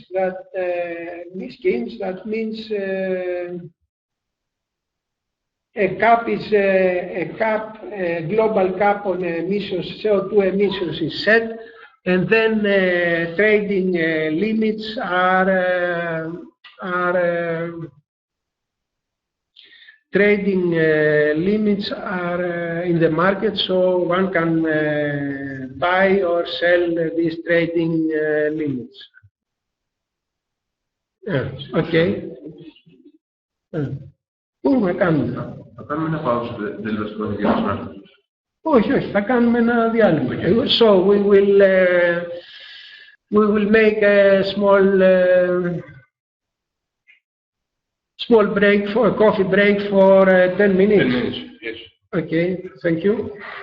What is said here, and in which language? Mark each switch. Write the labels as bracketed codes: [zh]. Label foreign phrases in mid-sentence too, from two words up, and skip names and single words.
[en] That means a cap is a global cap on emissions, CO2 emissions is set, and then trading limits are in the market, so one can buy or sell these trading limits. [el] Okay. Πού με κάνουμε. Θα κάνουμε ένα παύση τελειωτικό διάλειμμα. Όχι, θα κάνουμε ένα διάλειμμα. [en] So we will make a small break for a coffee break for 10 minutes. 10 minutes, yes. Okay, thank you.